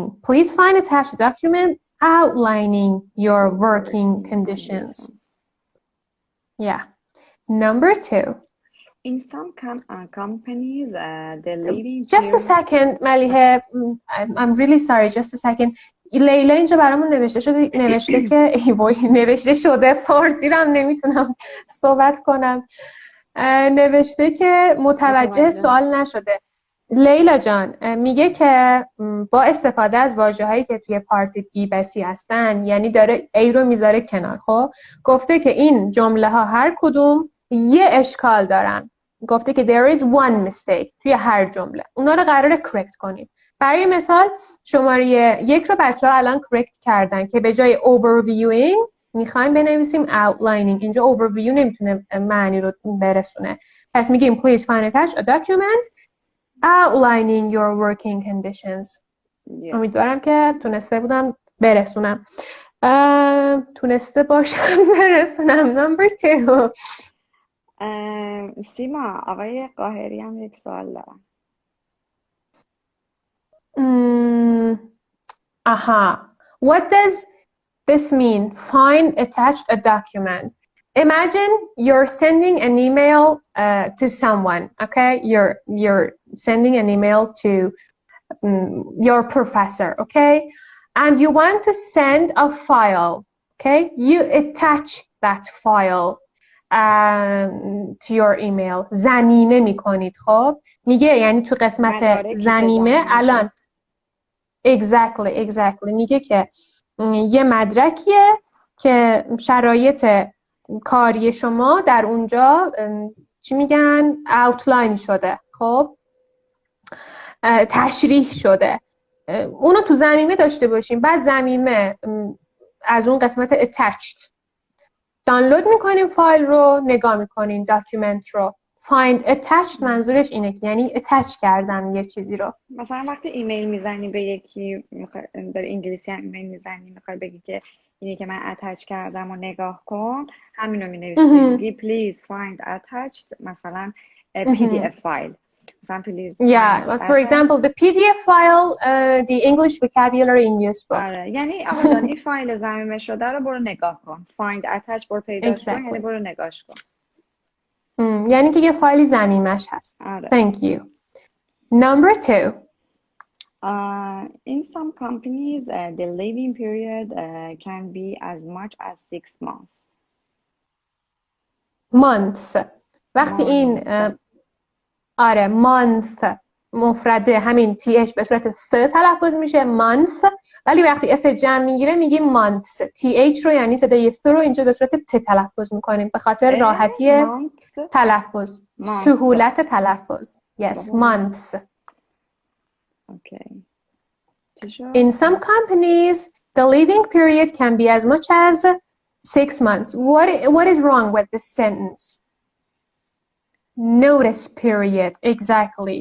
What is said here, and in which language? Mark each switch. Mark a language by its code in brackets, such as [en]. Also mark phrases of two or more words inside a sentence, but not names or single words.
[en] Please find attached a document outlining your working conditions. Yeah. Number 2. In some companies, the leaving Just a second, ملیحه. I'm really sorry. Just a second. [fa] لیلا اینجا برامون نوشته که نوشته شده، فارسی رو هم نمیتونم صحبت کنم. نوشته که متوجه سوال نشده. لیلا جان میگه که با استفاده از واژه‌هایی که توی پارت بی بسی هستن، یعنی داره ای رو میذاره کنار. خب گفته که این جمله ها هر کدوم یه اشکال دارن. گفته که [en] there is one mistake [fa] توی هر جمله. اونا رو قراره کرکت کنیم. برای مثال شماره 1 رو بچه‌ها الان کرکت کردن که به جای overviewing میخوایم بنویسیم outlining. اینجا overview نمیتونه معنی رو برسونه. پس میگیم [en] please find attached a document outlining your working conditions. [fa] امیدوارم که تونسته بودم برسونم. تونسته باشم برسونم. [en] Number 2. [fa] سیما، آقای قاهری هم یک سوال دارم. [en] What does this mean? Find attached a document. Imagine you're sending an email to someone, okay? You're sending an email to your professor, okay? And you want to send a file, okay? You attach that file to your email. [fa] ضمیمه میکنید. خب میگه یعنی تو قسمت ضمیمه الان exactly میگه که یه مدرکیه که شرایط کاری شما در اونجا چی میگن outline شده، خب تشریح شده. اونو تو ضمیمه داشته باشیم. بعد ضمیمه از اون قسمت attached دانلود میکنیم، فایل رو نگاه میکنیم، داکیومنت رو. [en] find attached [fa] منظورش اینه که یعنی attach کردن یه چیزی رو. مثلا وقتی ایمیل میزنی به یکی، در انگلیسی هم ایمیل میزنی میخوای بگی که اینی که من اتچ کردم و نگاه کن، همین رو مینویسی. میگی [en] please find attached [fa] مثلا [en] PDF file. [fa] مثلا please [en] for example the PDF file the English vocabulary in use book. [fa] آره، یعنی آقا جان این فایل ضمیمه شده رو برو نگاه کن. [en] find attached [fa] برو پیداش کن، یعنی برو نگاش کن. یعنی که یه فایلی ضمیمش هست. آره. [en] Thank you. Number 2. In some companies, the leaving period can be as much as 6 months. Months. [fa] وقتی این آره month مفرده همین th به صورت th تلفظ میشه month، ولی وقتی s جمع میگیره میگیم months. th رو یعنی صدای th رو اینجا به صورت ت تلفظ میکنیم به خاطر راحتی تلفظ، سهولت تلفظ. [en] Yes, months. Okay. In some companies, the leaving period can be as much as 6 months. What is wrong with this sentence? Notice period, exactly.